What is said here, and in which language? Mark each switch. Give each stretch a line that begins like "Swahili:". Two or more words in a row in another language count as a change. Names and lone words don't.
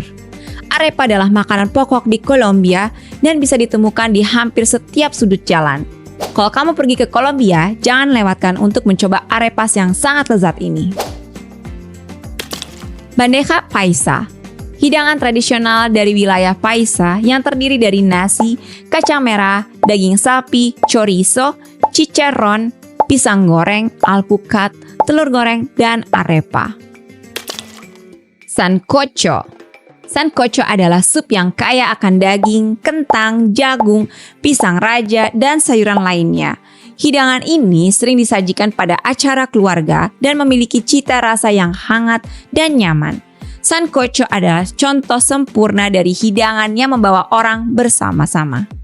Indonesian: Arepa adalah makanan pokok di Kolombia dan bisa ditemukan di hampir setiap sudut jalan. Kalau kamu pergi ke Kolombia, jangan lewatkan untuk mencoba arepas yang sangat lezat ini. Bandeja Paisa, hidangan tradisional dari wilayah Paisa yang terdiri dari nasi, kacang merah, daging sapi, chorizo, chicharrón, pisang goreng, alpukat, telur goreng, dan arepa. Sancocho. Sancocho adalah sup yang kaya akan daging, kentang, jagung, pisang raja, dan sayuran lainnya. Hidangan ini sering disajikan pada acara keluarga dan memiliki cita rasa yang hangat dan nyaman. Sancocho adalah contoh sempurna dari hidangan yang membawa orang bersama-sama.